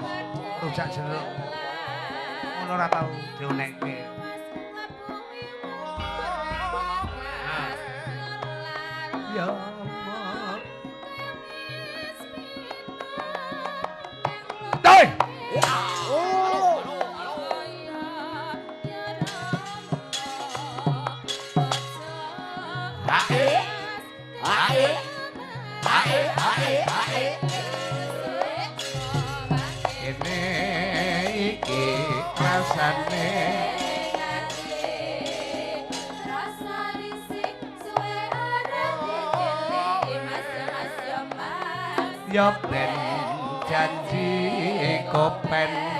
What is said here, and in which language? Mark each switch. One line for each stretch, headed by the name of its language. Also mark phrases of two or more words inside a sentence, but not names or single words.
Javanese: Rujak jeruk. Ngono ora tau dionekke.
Arabic: Ya Allah. Doi. Hae. Hae. Hae, hae, hae.
Javanese: Ini iki rasane ya ben janji kopen